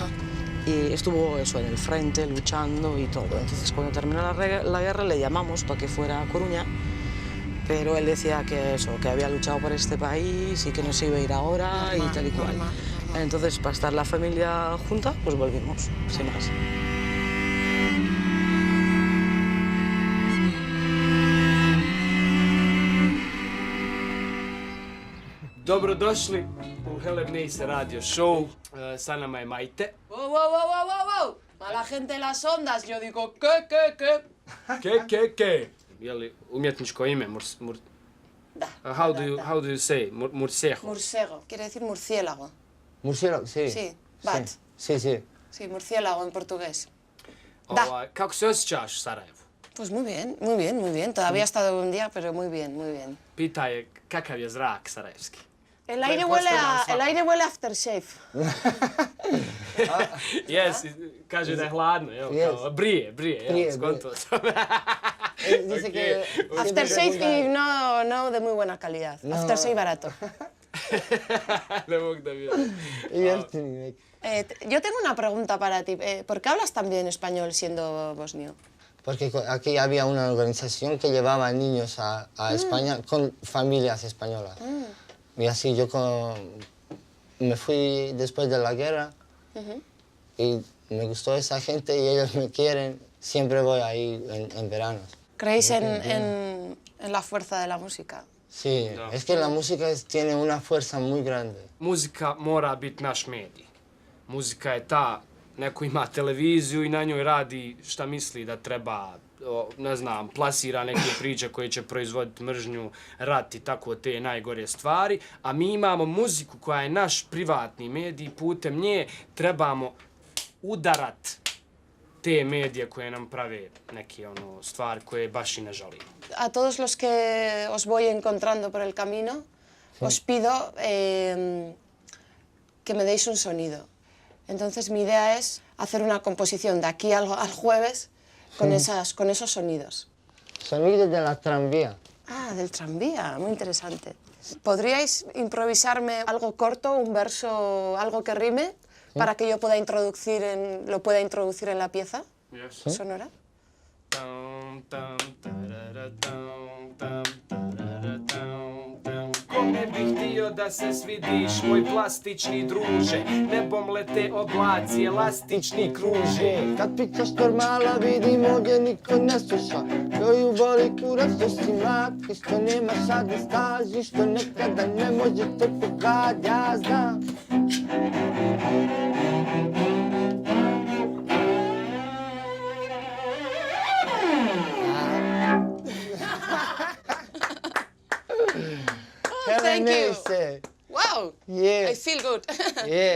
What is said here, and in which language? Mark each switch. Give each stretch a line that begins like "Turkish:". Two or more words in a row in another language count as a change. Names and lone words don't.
Spanish: Y estuvo eso, en el frente, luchando y todo. Entonces cuando terminó la guerra le llamamos para que fuera a Coruña, pero él decía que eso, que había luchado por este país y que no se iba a ir ahora y tal y cual. Normal. Entonces para estar la familia junta, pues volvimos, sin más.
Bosnian: Dobrodošli u Helebnejse radio show. Sa nama je Majte. Wow.
Spanish: A la gente de las ondas, yo digo, ¿qué? Ke.
Bosnian: Je li umjetničko ime? Da.
English: How do you say? Murciego.
Spanish: Murciego. Quiere decir murciélago. Murciélago, sí. Sí, bat. Sí. Sí, murciélago en portugués.
Bosnian: Da. Kako se osjećaš u Sarajevu?
Spanish: Pues muy bien. Todavía ha estado un día, pero muy bien.
Bosnian: Pita je kakav je zrak sarajevski.
Spanish: El aire huele a aftershave. Yes,
Bosnian: kaže da je hladno, evo, kao, brije, skonto sam.
Spanish: Dice que... Aftershave y no de muy buena calidad. No. Aftershave barato.
Bosnian: Ne mogu da vidim.
Spanish: Yo tengo una pregunta para ti. ¿Por qué hablas tan bien español siendo bosnio? Porque aquí había una organización que llevaba niños a España con familias españolas. Y así yo me fui después de la guerra y me gustó esa gente y ellos me quieren siempre voy ahí en verano. ¿Creéis en la fuerza de la música? Sí, es que la música tiene una fuerza muy grande.
Bosnian: Muzika mora biti naš medij. Muzika je ta, neko ima televiziju i na njoj radi šta misli da treba, ne znam, plasira neke priče koje će proizvoditi mržnju, rat i tako te najgore stvari, a mi imamo muziku koja je naš privatni medij, putem nje trebamo udarat te medije koje nam prave neke stvari koje baš i ne želimo.
Spanish: A todos los que os voy encontrando por el camino, os pido que me deis un sonido. Entonces mi idea es hacer una composición de aquí al jueves con esos sonidos. Sonidos de la tranvía. Ah, del tranvía, muy interesante. ¿Podríais improvisarme algo corto, un verso, algo que rime, para que yo lo pueda introducir en la pieza sonora?
Bosnian: Kome bih htio da se svidiš, moj plastični druže, nebom lete oblaci, elastični kruže. Kad pričaš normala vidim ovdje niko ne sluša, koju boli kurac što si mlad i što nema sad ne staži, što nekada ne možete pogad, ja znam.
English: Thank you. Wow. Yeah. I feel good. Yeah.